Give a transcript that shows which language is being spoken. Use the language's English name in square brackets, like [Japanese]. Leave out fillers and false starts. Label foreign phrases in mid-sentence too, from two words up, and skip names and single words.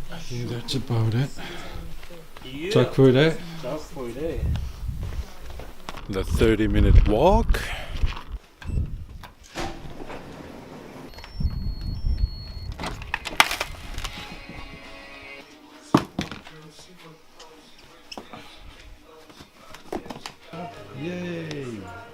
[English] think that's about it. Yeah. [Danish] Tak for det. Tak for i dag. [English] The 30-minute walk. Yay!